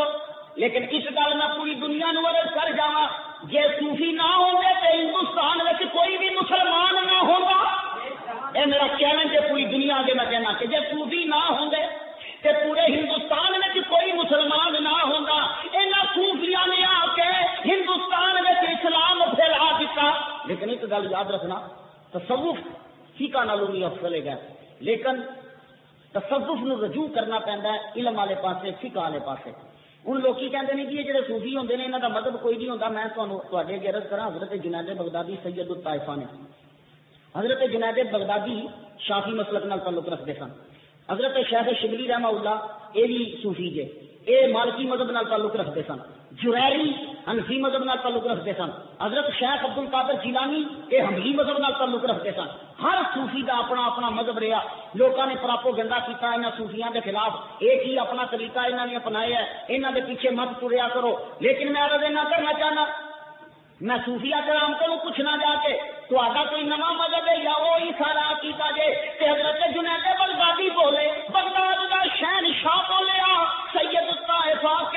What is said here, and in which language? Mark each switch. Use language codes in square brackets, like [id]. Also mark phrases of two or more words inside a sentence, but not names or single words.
[pa] لیکن اس گل میں پوری دنیا نو عرض کر جاواں جے صوفی نہ ہوں گے تو ہندوستان میں کوئی بھی مسلمان نہ ہوگا. [ur] یہ میرا چیلنج ہے پوری دنیا کے, میں کہنا کہ جے صوفی نہ ہوں گے کہ پورے ہندوستان میں کوئی مسلمان نہ ہوگا. [pa] انہاں صوفیاں نے آ کے ہندوستان میں اسلام پھیلا دیتا. لیکن ایک گل یاد رکھنا, تصوف فقہ نالوں بھی افضل ہے, لیکن تصوف نو رجوع کرنا پیندا ہے علم والے پاسے, فقہ والے پاسے. ہن لوکی کہندے نے کہ یہ جڑے صوفی ہوندے نے انہاں دا مذہب کوئی نہیں ہوندا. میں تواڈے اگے عرض کراں حضرت جنید بغدادی سید الطائفہ نے. حضرت جنید بغدادی شافعی مسلک نال تعلق رکھتے سن. حضرت شیخ شبلی رحمہ اللہ یہ بھی صوفی جے, یہ مالکی مذہب نال تعلق رکھتے سن. جریری حنفی مذہب نال تعلق رکھتے سن. حضرت شیخ عبد القادر جیلانی یہ حنبلی مذہب نال تعلق رکھتے سن. [ur] ہر صوفی کا اپنا اپنا مذہب رہا. لوگوں نے پراپوگنڈا کیتا انہاں صوفیاں کے خلاف, ایک ہی اپنا طریقہ انہاں نے اپنایا ہے, انہاں دے پیچھے مت ٹریا کرو. [pa] لیکن میں عرض نہ کرنا چاہنا, میں صوفیہ کرام کو پوچھنا جا کے تہاڈا کوئی نواں مذہب ہے یا وہی سارا عقیدہ جے کہ حضرت جنید بغدادی بولے, بغداد دا شہنشاہ بولیا, سید الطائفہ